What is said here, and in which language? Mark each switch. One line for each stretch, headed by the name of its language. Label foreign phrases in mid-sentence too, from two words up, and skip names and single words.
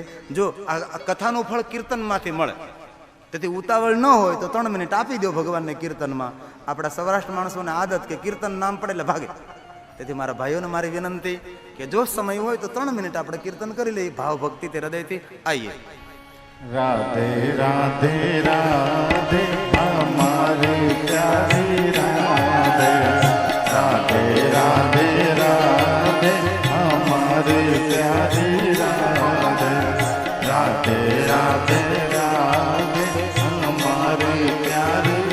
Gujarati: જો આ કથાનું ફળ કીર્તનમાંથી મળે, તેથી ઉતાવળ ન હોય તો 3 મિનિટ આપી દો ભગવાનને કીર્તનમાં. આપણા સૌરાષ્ટ્ર માણસોને આદત કે કીર્તન નામ પડે એટલે ભાગે. તેથી મારા ભાઈઓને મારી વિનંતી કે જો સમય હોય તો 3 મિનિટ આપણે કીર્તન કરી લઈએ, ભાવ ભક્તિ તે હૃદયથી.
Hindi: આઈએ. राधे राधे राधे हमारे प्यारे राधे, राधे राधे राधे हमारे प्यारे राधे, राधे राधे राधे हमारे प्यारे